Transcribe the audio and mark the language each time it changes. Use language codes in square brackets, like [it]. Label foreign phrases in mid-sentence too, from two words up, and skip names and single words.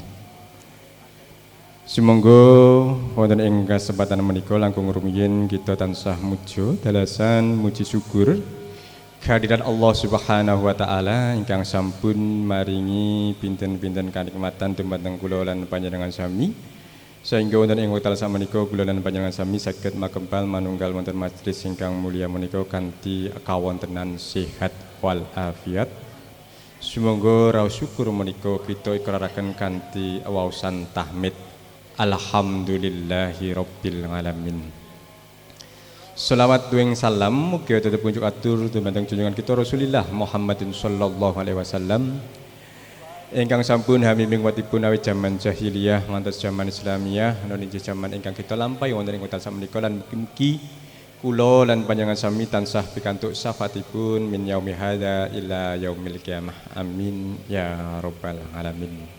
[jv] Sumangga wonten ing kesempatan menika langkung rumiyin kita tansah muja dalasan muji syukur kehadiran Allah [ar] سبحانه وتعالى [jv] ingkang sampun maringi pinten-pinten kanikmatan dumateng kula lan panjenengan sami sehingga wonten ing wekdal samenika kula lan panjenengan sami saged makempal manunggal wonten majelis ingkang mulia menika kanthi kawontenan sehat wal afiat. Sumangga raos syukur menika kita ikraraken kanthi waosan tahmid [ar] الحمد لله رب العالمين. [jv] Selawat duwing salam mugi tetep kunjuk atur dumateng junjungan kita Rasulillah Muhammadin [ar] صلى الله عليه وسلم [jv] ingkang sampun hamiming watipun awit jaman jahiliyah ngantos jaman Islamiyah nunjih jaman ingkang kita lampahi wonten ing wekdal samenika lan mugi kula lan panjenengan sami tansah pikantuk syafaatipun [ar] من يوم هذا إلى يوم القيامة. آمين يا رب العالمين.